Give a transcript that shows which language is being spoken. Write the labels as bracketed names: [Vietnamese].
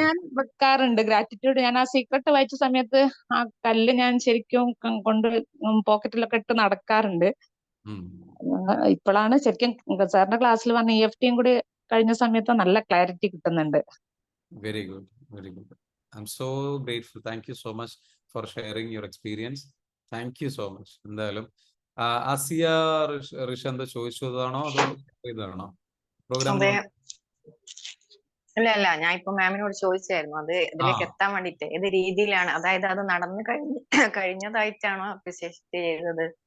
[Malayalam] ഞാൻ വെക്കാറുണ്ട്. ഗ്രാറ്റിറ്റ്യൂഡ് ഞാൻ ആ സീക്രട്ട് വായിച്ച സമയത്ത് ആ കല്ല് ഞാൻ ശരിക്കും കൊണ്ട് പോക്കറ്റിലൊക്കെ ഇട്ട് നടക്കാറുണ്ട്. ഉം. ഇപ്പോഴാണ് ശരിക്കും സാറിന്റെ ക്ലാസ്സിൽ വന്ന EFT കൂടി കഴിഞ്ഞ സമയത്ത് നല്ല ക്ലാരിറ്റി കിട്ടുന്നുണ്ട്. [English] Very good, very good. I'm so grateful. Thank you so much for sharing your experience. Thank you so much. [Malayalam] എന്തായാലും ആസിയ റിഷന്ത് ചോദിച്ചതാണോ അതോ ഇതാണോ പ്രോഗ്രാം? അതെ. അല്ല ഞാൻ ഇപ്പൊ മാമിനോട് ചോദിച്ചായിരുന്നു അത് ഇതിലേക്ക് എത്താൻ വേണ്ടിട്ട് ഏത് രീതിയിലാണ്, അതായത് അത് നടന്നു കഴിഞ്ഞതായിട്ടാണോ അപ്രിസിയേറ്റ് ചെയ്തത്,